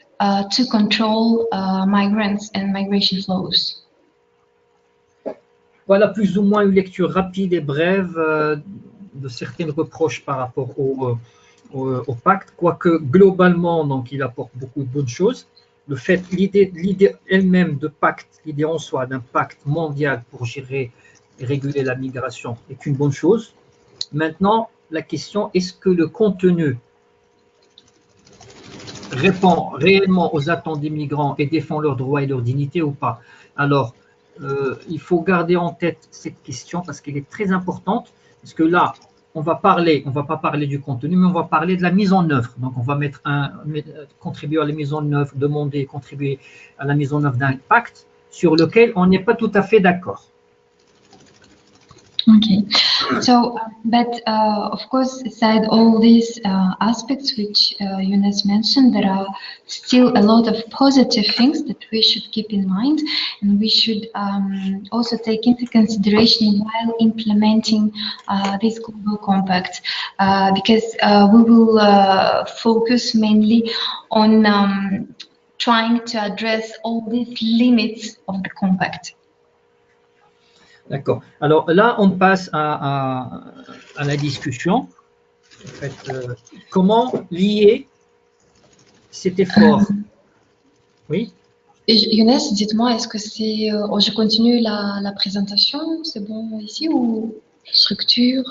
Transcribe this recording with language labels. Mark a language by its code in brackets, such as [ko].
[en] to control migrants and migration flows. [fr] Voilà plus ou moins une lecture rapide et brève de certaines reproches par rapport au pacte, quoique globalement, donc, il apporte beaucoup de bonnes choses. Le fait, l'idée elle-même de pacte, l'idée en soi d'un pacte mondial pour gérer et réguler la migration est une bonne chose. Maintenant, la question, est-ce que le contenu répond réellement aux attentes des migrants et défend leurs droits et leur dignité ou pas? Alors, il faut garder en tête cette question parce qu'elle est très importante, parce que là, on va pas parler du contenu, mais on va parler de la mise en œuvre. Donc, on va contribuer à la mise en œuvre, contribuer à la mise en œuvre d'un pacte sur lequel on n'est pas tout à fait d'accord. [en] Okay, so but of course, aside all these aspects which Younes mentioned, there are still a lot of positive things that we should keep in mind, and we should also take into consideration while implementing this global compact, because we will focus mainly on trying to address all these limits of the compact. [fr] D'accord. Alors là, on passe à la discussion. En fait, comment lier cet effort? Oui. Younes, dites-moi, est-ce que c'est... je continue la présentation, c'est bon ici, ou structure?